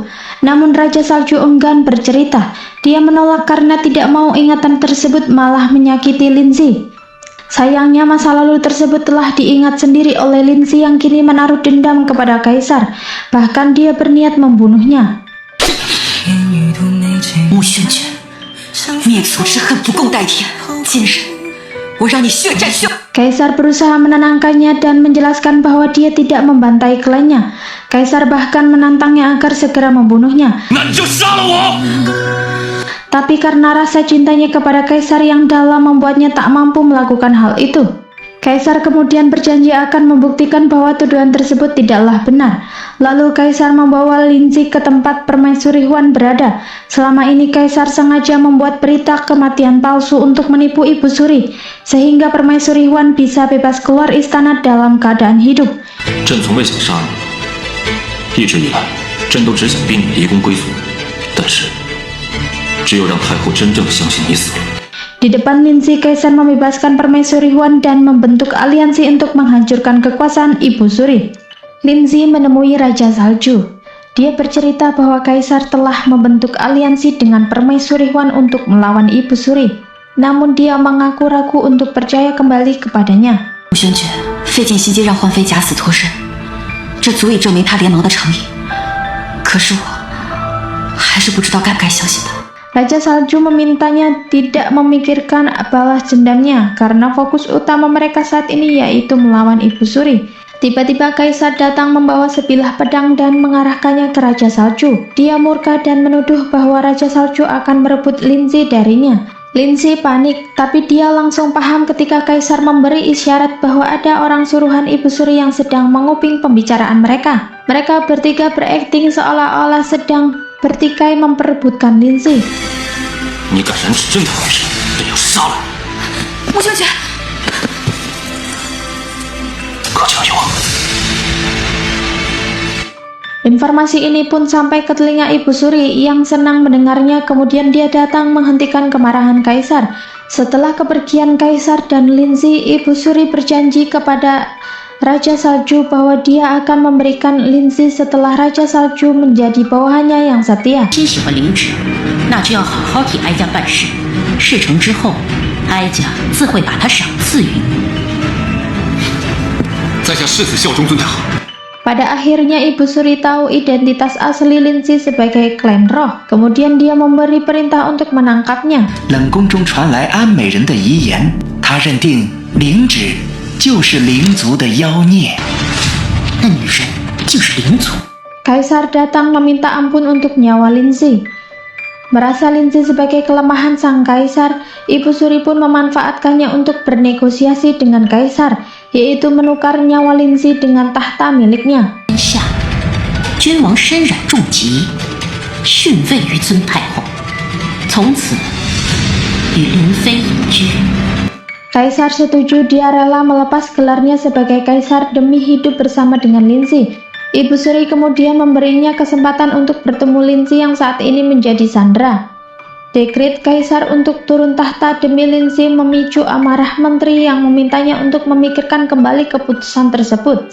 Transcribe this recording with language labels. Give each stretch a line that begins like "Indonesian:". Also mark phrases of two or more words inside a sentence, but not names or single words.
Indonesian: Namun Raja Salju enggan bercerita. Dia menolak karena tidak mau ingatan tersebut malah menyakiti Lingzi. Sayangnya masa lalu tersebut telah diingat sendiri oleh Lingzi yang kini menaruh dendam kepada kaisar. Bahkan dia berniat membunuhnya.
Chinese: 穆宣权，灭族之恨不共戴天。今日，我让你血债血。
Indonesian: Kaisar berusaha menenangkannya dan menjelaskan bahwa dia tidak membantai klannya. Kaisar bahkan menantangnya agar segera membunuhnya. Tapi karena rasa cintanya kepada kaisar yang dalam membuatnya tak mampu melakukan hal itu. Kaisar kemudian berjanji akan membuktikan bahwa tuduhan tersebut tidaklah benar. Lalu Kaisar membawa Lingzi ke tempat Permaisuri Huan berada. Selama ini Kaisar sengaja membuat berita kematian palsu untuk menipu Ibu Suri, sehingga Permaisuri Huan bisa bebas keluar istana dalam keadaan hidup.
Chinese: 朕从未想杀你，一直以来，朕都只想逼你移宫归族，但是，只有让太后真正相信你死了。
Indonesian: Di depan Lingzi, Kaisar membebaskan Permaisuri Huan dan membentuk aliansi untuk menghancurkan kekuasaan Ibu Suri. Lingzi menemui Raja Salju. Dia bercerita bahwa Kaisar telah membentuk aliansi dengan Permaisuri Huan untuk melawan Ibu Suri. Namun dia mengaku ragu untuk percaya kembali kepadanya.
Chinese: 穆宣权费尽心机让焕妃假死脱身，这足以证明他联盟的诚意。可是我还是不知道该不该相信他。
Indonesian: Raja Salju memintanya tidak memikirkan balas dendamnya karena fokus utama mereka saat ini yaitu melawan Ibu Suri. Tiba-tiba Kaisar datang membawa sebilah pedang dan mengarahkannya ke Raja Salju. Dia murka dan menuduh bahwa Raja Salju akan merebut Lingzi darinya. Lingzi panik, tapi dia langsung paham ketika Kaisar memberi isyarat bahwa ada orang suruhan Ibu Suri yang sedang menguping pembicaraan mereka. Mereka bertiga berakting seolah-olah sedang bertikai memperebutkan Lingzi.
Chinese: 你敢染指朕的皇室，朕要杀了你！穆宣权，可请有。
Indonesian: Informasi ini pun sampai ke telinga Ibu Suri yang senang mendengarnya. Kemudian dia datang menghentikan kemarahan Kaisar. Setelah kepergian Kaisar dan Lingzi, Ibu Suri berjanji kepada Raja Salju bahwa dia akan memberikan Lingzi setelah Raja Salju menjadi bawahannya yang setia.
Chinese: 真喜欢领旨，那就要好好替哀家办事。事成之后，哀家自会把他赏赐于你。在下誓死效忠尊太后。
Indonesian: Pada akhirnya Ibu Suri tahu identitas asli Lingzi sebagai Klan Roh. Kemudian dia memberi perintah untuk menangkapnya.
Chinese: 冷宫中传来安美人的遗言，他认定灵旨就是灵族的妖孽。那女人竟是灵族。
Indonesian: Kaisar datang meminta ampun untuk nyawa Lingzi. Merasa Lingzi sebagai kelemahan sang kaisar, Ibu Suri pun memanfaatkannya untuk bernegosiasi dengan kaisar, yaitu menukar nyawa Lingzi dengan tahta miliknya.
Chinese: 下，君王身染重疾，逊位于尊太后，从此与灵妃隐居。
Indonesian: Kaisar setuju, dia rela melepas gelarnya sebagai kaisar demi hidup bersama dengan Lingzi. Ibu Suri kemudian memberinya kesempatan untuk bertemu Lingzi yang saat ini menjadi sandera. Dekret Kaisar untuk turun tahta demi Lingzi memicu amarah menteri yang memintanya untuk memikirkan kembali keputusan tersebut.